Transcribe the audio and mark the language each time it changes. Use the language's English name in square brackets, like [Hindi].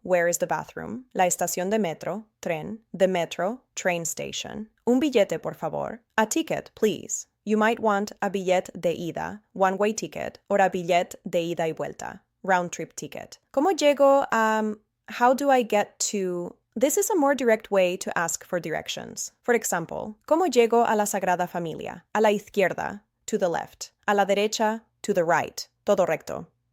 [English] Where is the bathroom? [Spanish] La estación de metro, tren, [English] the metro, train station. [Spanish] Un billete, por favor. [English] A ticket, please. You might want a [Spanish] billet de ida, [English] one-way ticket, or a [Spanish] billet de ida y vuelta, [English] round-trip ticket. [Spanish] ¿Cómo llego a [English] how do I get to? This is a more direct way to ask for directions. For example, [Spanish] ¿Cómo llego a la Sagrada Familia? A la izquierda, [English] to the left. [Spanish] A la derecha, [English] to the right. [Spanish] Todo recto.